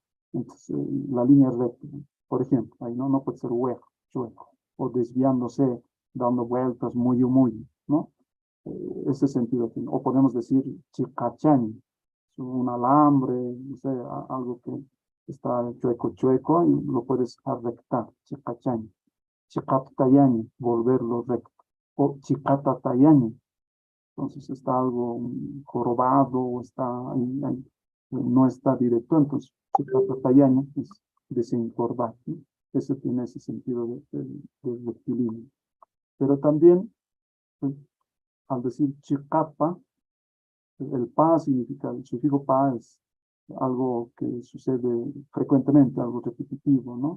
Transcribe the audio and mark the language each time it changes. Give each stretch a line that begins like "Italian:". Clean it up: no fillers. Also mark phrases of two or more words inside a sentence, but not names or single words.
Spanish: Entonces la línea recta, por ejemplo, ahí no puede ser hueco, chueco, o desviándose, dando vueltas muy, ¿no? Ese sentido tiene. O podemos decir chicachán, un alambre, no sé, algo que está chueco y lo puedes arrectar, chicachán. Chicaptayaña, volverlo recto. O chicatatayaña, entonces está algo jorobado o está ahí, no está directo, entonces chicatatayaña es desencorvar, ¿no? Ese tiene ese sentido de rectilíneo. Pero también, al decir chicapa, el pa significa, el sufijo pa es algo que sucede frecuentemente, algo repetitivo, ¿no?